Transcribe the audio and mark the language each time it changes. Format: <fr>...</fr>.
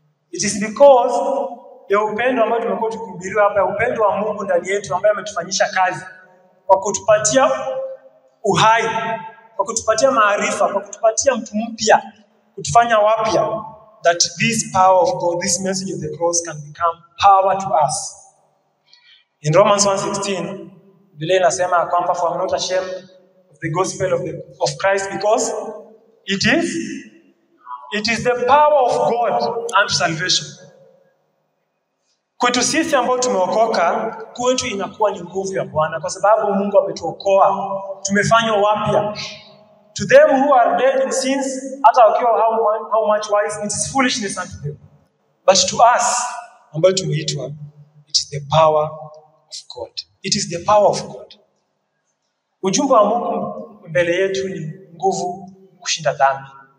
<en>It is because</en> <sw>ya upendo ambao tumekuwa tukihubiriwa hapa, upendo wa Mungu ndani yetu ambaye ametufanyisha kazi kwa kutupatia uhai, kwa kutupatia maarifa, kwa kutupatia mtu mpya, kutufanya wapya,</sw> <en>that this power of God, this message of the cross can become power to us. In Romans 1:16,</en> <sw>Biblia inasema kwamba</sw> <en>for I'm not ashamed of the gospel of Christ because it is the power of God unto salvation.</en> <sw>Kwetu sisi ambao tumeokoka, kwetu inakuwa ni nguvu ya Bwana kwa sababu Mungu ametuokoa, tumefanywa wapya.</sw> <en>To them who are dead in sins,</en> <sw>hata wakiwa</sw> <en>how much wise, it is foolishness unto them. But to us,</en> <sw>ambao tumeitwa,</sw> <en>it is the power of God. It is the power of God.</en> <sw>Ujumbe wa Mungu mbele yetu ni nguvu kushinda dhambi.</sw>